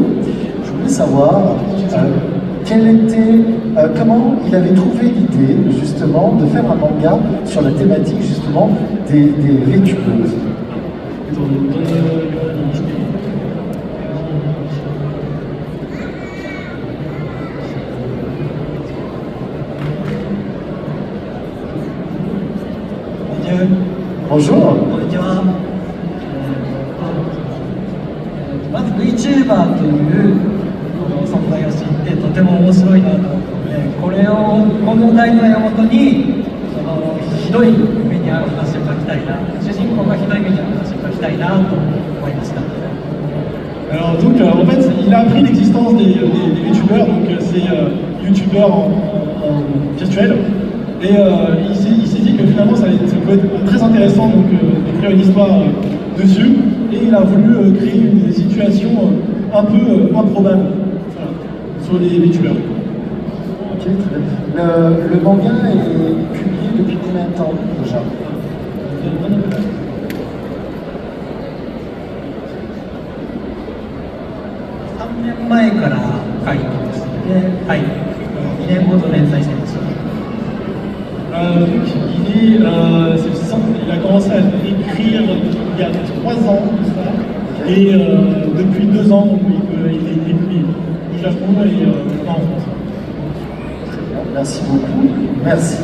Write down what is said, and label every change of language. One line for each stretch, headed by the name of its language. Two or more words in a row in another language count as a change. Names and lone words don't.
French: Je voulais savoir comment il avait trouvé l'idée justement de faire un manga sur la thématique justement des VTubers. Bonjour.
Japanese: こんにちは。まず VTuber という存在を知ってとても面白いなと思って、この題材をもとにひどい目に遭う話を書きたいな、主人公がひどい目に遭う話を書きたいなと思いました。
French: Alors donc en fait il a appris l'existence des youtubeurs, donc c'est youtubeurs en virtuel, et il s'est dit que finalement ça peut être très intéressant donc d'écrire une histoire dessus, et il a voulu créer une situation un peu improbable sur les youtubeurs. Ok, très bien. Le manga est publié depuis combien de temps déjà?
Japanese: 3 年前から書いてますので、はい、2年ほど連載してます。
French: il a commencé à écrire il y a 3 ans, et depuis 2 ans il est publié au Japon et en France. Merci beaucoup. Merci.